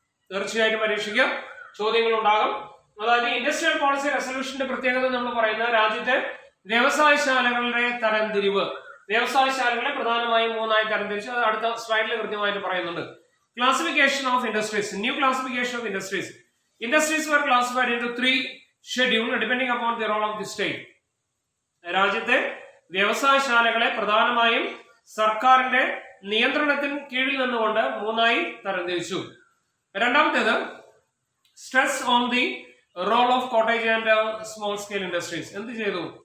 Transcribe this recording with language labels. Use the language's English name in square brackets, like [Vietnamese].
[Malayalam] തീർച്ചയായിട്ടും പരീക്ഷയ്ക്ക് ചോദ്യങ്ങൾ ഉണ്ടാകും. അതായത് ഇൻഡസ്ട്രിയൽ പോളിസി റെസല്യൂഷന്റെ പ്രത്യേകത നമ്മൾ പറയുന്നത് രാജ്യത്തെ വ്യവസായശാലകളുടെ തരംതിരിവ്. വ്യവസായശാലകളെ പ്രധാനമായും 3ആയി തരംതിരിച്ചു. അത് അടുത്ത സ്ലൈഡിൽ കൃത്യമായിട്ട് പറയുന്നുണ്ട്. [English] Classification of industries. New classification of industries. Industries were classified into 3 schedules depending upon the role of the state. [Malayalam] രാജ്യത്തെ വ്യവസായശാലകളെ പ്രധാനമായും സർക്കാരിന്റെ നിയന്ത്രണത്തിന് കീഴിൽ നിന്നുകൊണ്ട് 3ആയി തരംതിരിച്ചു. രണ്ടാമത്തേത് [English] Stress on the role of cottage and small scale industries. [Malayalam] എന്ത് ചെയ്തു?